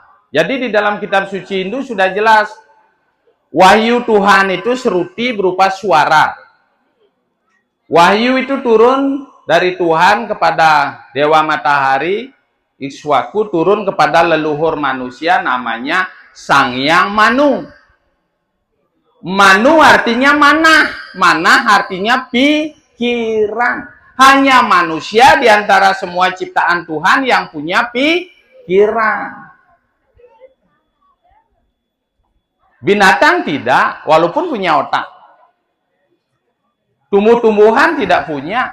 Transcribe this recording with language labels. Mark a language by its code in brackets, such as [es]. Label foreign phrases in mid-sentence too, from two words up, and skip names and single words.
[id] Jadi di dalam kitab suci Hindu sudah jelas. Wahyu Tuhan itu seruti berupa suara. Wahyu itu turun dari Tuhan kepada Dewa Matahari. Ikswaku turun kepada leluhur manusia namanya Sang Hyang Manu. Manu artinya manah. Manah artinya pikiran. Hanya manusia di antara semua ciptaan Tuhan yang punya pikiran. Binatang tidak, walaupun punya otak. Tumbuh-tumbuhan tidak punya.